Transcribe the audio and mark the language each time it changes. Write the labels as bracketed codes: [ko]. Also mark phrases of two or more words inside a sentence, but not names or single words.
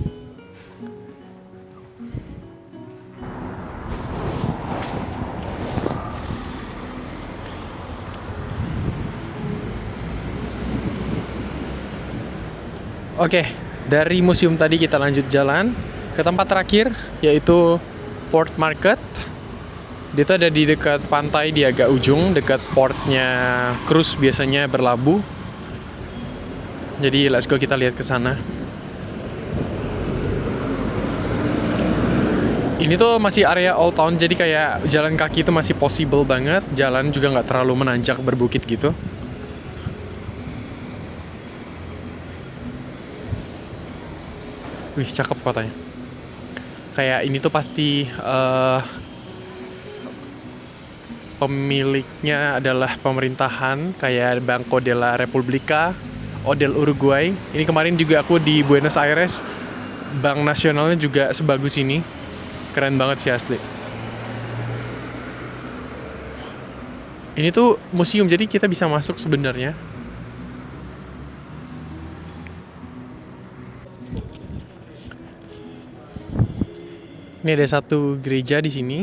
[id] Oke, dari museum tadi kita lanjut jalan ke tempat terakhir, yaitu Port Market. Dia tuh ada di dekat pantai, di agak ujung, dekat portnya cruise biasanya berlabuh. Jadi [en] let's go, [id] kita lihat ke sana. Ini tuh masih area Old Town, jadi kayak jalan kaki itu masih possible banget. Jalan juga nggak terlalu menanjak berbukit gitu. Wih, cakep kotanya. Kayak ini tuh pasti pemiliknya adalah pemerintahan, kayak Banco de la Repubblica o del Uruguay. Ini kemarin juga aku di Buenos Aires, bank nasionalnya juga sebagus ini. Keren banget sih asli. Ini tuh museum, jadi kita bisa masuk sebenarnya. Ini ada satu gereja di sini.